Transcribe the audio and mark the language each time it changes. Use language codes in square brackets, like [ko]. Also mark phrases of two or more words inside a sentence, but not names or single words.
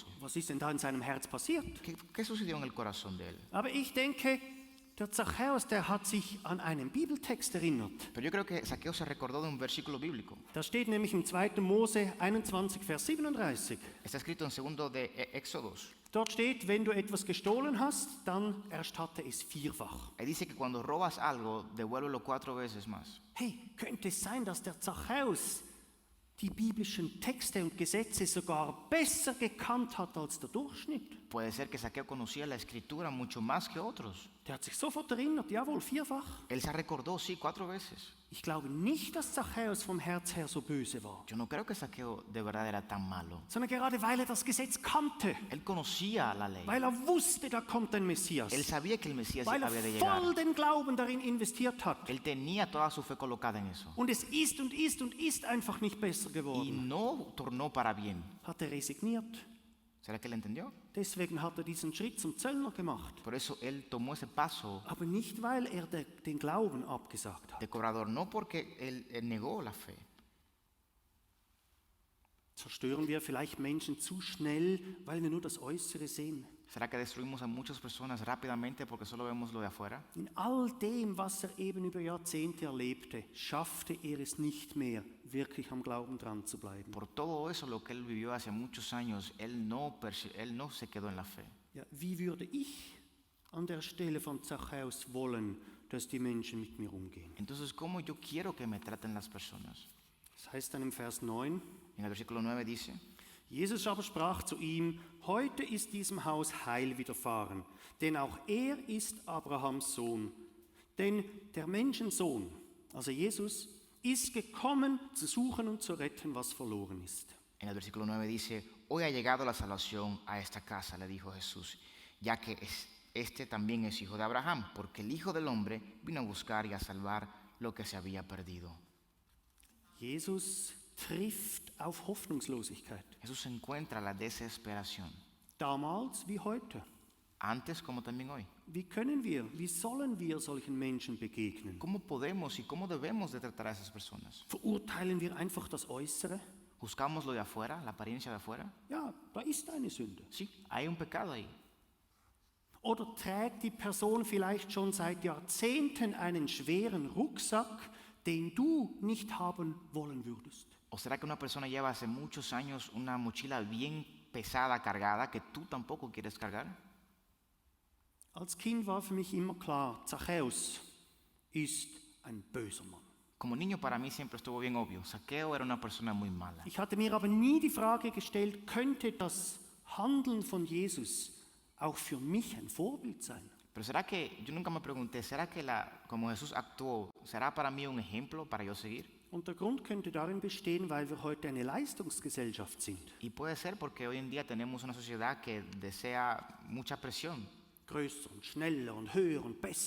[de] Was ist denn da in seinem Herz passiert? [es] ¿Qué sucedió en el corazón de él? [de] Aber ich denke, der Zachäus, der hat sich an einen Bibeltext erinnert. [es] Pero yo creo que Zaqueo se recordó de un versículo bíblico. [de] Da steht nämlich im 2. Mose 21, Vers 37. [es] Está escrito en segundo de Éxodos. [de] Dort steht, wenn du etwas gestohlen hast, dann erstatte es vierfach. [es] Ahí dice que cuando robas algo, devuélvelo 4 veces más. [de] Hey, könnte es sein, dass der Zachäus die biblischen Texte und Gesetze sogar besser gekannt hat als der Durchschnitt. [es] Puede ser que Zaqueo conocía la escritura mucho más que otros. [de] Der hat sich sofort erinnert, jawohl, 4-fach. [es] Él se recordó, sí, 4 veces. [de] Ich glaube nicht, dass Zachäus vom Herz her so böse war, [es] Yo no creo que Zaqueo de verdad era tan malo. [de] sondern gerade weil er das Gesetz kannte, [es] Él conocía la ley. [de] weil er wusste, da kommt ein Messias, [es] Él sabía que el Mesías [de] weil [es] había de [de] er [es] llegar. [de] voll den Glauben darin investiert hat. [es] Él tenía toda su fe colocada en eso. [de] Und es ist und ist und ist einfach nicht besser [es] Y [de] geworden. [es] no tornó para bien. [de] Hat er resigniert. [es] ¿Será que él entendió? [de] Deswegen hat er diesen Schritt zum Zöllner gemacht. [es] Por eso él tomó ese paso [de] Aber nicht, weil er den Glauben abgesagt hat. [es] de cobrador, no porque él negó la fe. [de] Zerstören wir vielleicht Menschen zu schnell, weil wir nur das Äußere sehen. [es] ¿Será que destruimos a muchas personas rápidamente porque solo vemos lo de afuera? [de] In all dem, was er eben über Jahrzehnte erlebte, schaffte er es nicht mehr, wirklich am Glauben dran zu bleiben. [es] Por todo eso, lo que él vivió hace muchos años, él no se quedó en la fe. [de] Ja, wie würde ich an der Stelle von Zachäus wollen, dass die Menschen mit mir umgehen? [es] Entonces, ¿cómo yo quiero que me traten las personas? [de] Das heißt dann im Vers 9, [es] En el versículo 9 dice, [de] Jesus aber sprach zu ihm, heute ist diesem Haus Heil widerfahren, denn auch er ist Abrahams Sohn. Denn der Menschensohn, also Jesus, ist gekommen, zu suchen und zu retten, was verloren ist. [es] en el versículo 9 dice, hoy ha llegado la salvación a esta casa, le dijo Jesús, ya que este también es hijo de Abraham, porque el Hijo del Hombre vino a buscar y a salvar lo que se había perdido. [de] Jesus trifft auf Hoffnungslosigkeit, [es] Jesús encuentra la desesperación, [de] damals wie heute. [es] antes como también hoy. [de] Wie sollen wir solchen Menschen begegnen? [es] ¿Cómo podemos y cómo debemos de tratar a esas personas? [de] Verurteilen wir einfach das Äußere? [es] ¿Buscamos lo de afuera, la apariencia de afuera? [de] Ja, da ist eine Sünde. [es] Sí, hay un pecado ahí. [de] Oder trägt die Person vielleicht schon seit Jahrzehnten einen schweren Rucksack, den du nicht haben wollen würdest? [es] ¿O será que una persona lleva hace muchos años una mochila bien pesada, cargada, que tú tampoco quieres cargar? [de] Als Kind war für mich immer klar, Zachäus ist ein böser Mann. [es] Como niño para mí siempre estuvo bien obvio, Zaqueo era una persona muy mala. [de] Ich hatte mir aber nie die Frage gestellt, könnte das Handeln von Jesus auch für mich ein Vorbild sein? [es] Pero será que, yo nunca me pregunté, ¿será que como Jesús actuó, será para mí un ejemplo para yo seguir? [de] Und der Grund könnte darin bestehen, weil wir heute eine Leistungsgesellschaft sind. [es] Y puede ser porque hoy en día tenemos una sociedad que desea mucha presión, [de] Größer und schneller und höher und besser.